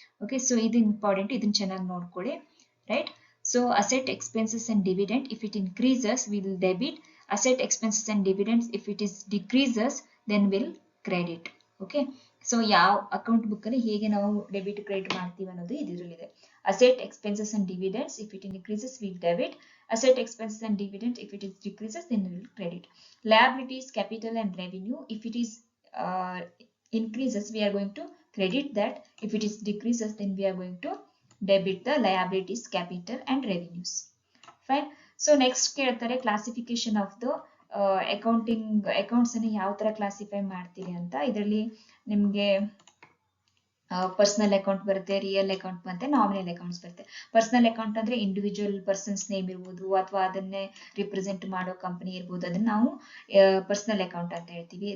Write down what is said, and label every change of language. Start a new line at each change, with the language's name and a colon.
English: okay, so ಇದು important,
Kannada: ಇದನ್ನ ಚೆನ್ನಾಗಿ ನೋಡ್ಕೊಳ್ಳಿ.
English: Right, so asset expenses and dividend, if it increases will debit, asset expenses and dividends if it is decreases then will credit.
Kannada: Okay, so ಯಾವ account book ಅಲ್ಲಿ ಹೇಗೆ ನಾವು debit credit ಮಾಡ್ತೀವಿ ಅನ್ನೋದು ಇದರಲ್ಲಿದೆ.
English: Asset expenses and dividends if it increases will debit, asset expenses and dividend if it is decreases then we will credit. Liabilities, capital and revenue, if it is increases we are going to credit that, if it is decreases then we are going to debit the liabilities, capital and revenues. Fine. So next
Kannada: ಕೇಳ್ತಾರೆ
English: classification of the accounting accounts
Kannada: ಅನ್ನು ಯಾವ ತರ classify ಮಾಡ್ತೀರಿ ಅಂತ. ಇದರಲ್ಲಿ ನಿಮಗೆ personal account ಬರುತ್ತೆ, real account ಮತ್ತೆ ನಾಮಿನಲ್ ಅಕೌಂಟ್ಸ್ ಬರುತ್ತೆ. ಪರ್ಸನಲ್ ಅಕೌಂಟ್ ಅಂದ್ರೆ ಇಂಡಿವಿಜುವಲ್ ಪರ್ಸನ್ಸ್ ನೇಮ್ ಇರ್ಬೋದು, ಅಥವಾ ಅದನ್ನೇ ರಿಪ್ರೆಸೆಂಟ್ ಮಾಡೋ ಕಂಪನಿ ಇರ್ಬೋದು, ಅದನ್ನ ನಾವು ಪರ್ಸನಲ್ ಅಕೌಂಟ್ ಅಂತ ಹೇಳ್ತೀವಿ.